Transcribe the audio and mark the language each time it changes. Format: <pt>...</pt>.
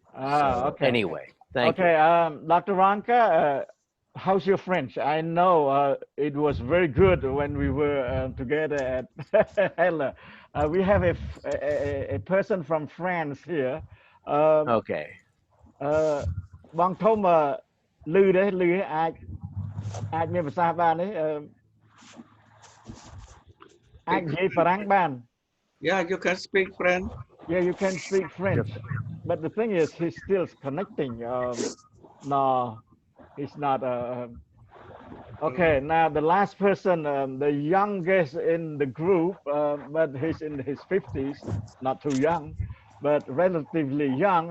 <en>Okay. Anyway, thank you. Okay, Dr. Wronka, how's your French? I know it was very good when we were together at Heller. We have a person from France here. Okay.</en> <km>បងធំលឺទេលឺអាចមានភាសាបានទេអាចនិយាយបារាំងបាន</km> <en>Yeah, you can speak French. Yeah, you can speak French. But the thing is, he's still connecting. No, he's not. Okay, now the last person, the youngest in the group, but he's in his 50s, not too young, but relatively young.</en>